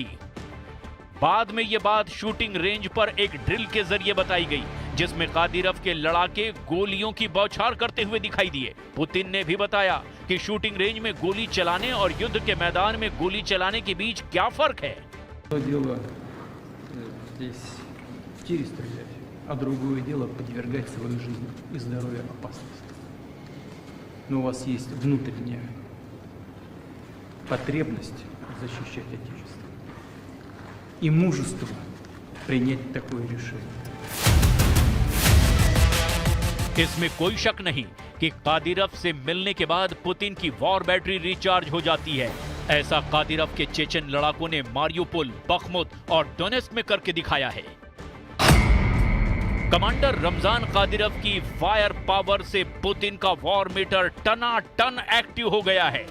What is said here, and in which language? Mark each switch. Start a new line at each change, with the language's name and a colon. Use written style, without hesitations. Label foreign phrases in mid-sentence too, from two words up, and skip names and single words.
Hindi: बाद में यह बात
English: shooting range
Hindi: पर एक ड्रिल के जरिए बताई गई जिसमें कादिरव के लड़ाके गोलियों की बौछार करते हुए दिखाई दिए। पुतिन ने भी बताया कि
English: shooting range
Hindi: में गोली चलाने और युद्ध के मैदान में गोली चलाने के बीच क्या फर्क है।
Russian: Здесь в тире стрелять, а другое дело подвергать свою жизнь и здоровье опасности. Но у вас есть внутренняя потребность защищать Отечество. и мужество принять такое решение.
Hindi: इसमें कोई शक नहीं कि कादिरव से मिलने के बाद पुतिन की
English: war battery
Hindi: रिचार्ज हो जाती है। ऐसा कादिरव के चेचन लड़ाकों ने मारियोपोल, बखमुत और डोनेस्क में करके दिखाया है। कमांडर रमजान कादिरव की
English: fire power
Hindi: से पुतिन का
English: war meter
Hindi: टनाटन एक्टिव हो गया है।